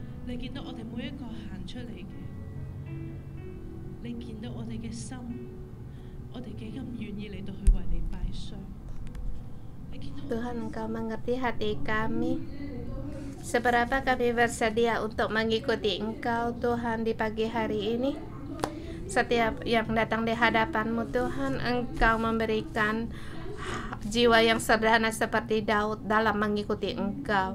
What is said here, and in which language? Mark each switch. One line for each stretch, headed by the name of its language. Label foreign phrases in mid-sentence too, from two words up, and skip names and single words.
Cantonese: 你見到我哋每一個行出嚟嘅，你見到我哋嘅心，我哋幾咁願意嚟到去為你擺上。你見到
Indonesian: Tuhan, Engkau mengerti hati kami. Seberapa kami bersedia untuk mengikuti Engkau, Tuhan, di pagi hari ini. Setiap yang datang di hadapan-Mu, Tuhan, Engkau memberikan jiwa yang sederhana seperti Daud dalam mengikuti Engkau.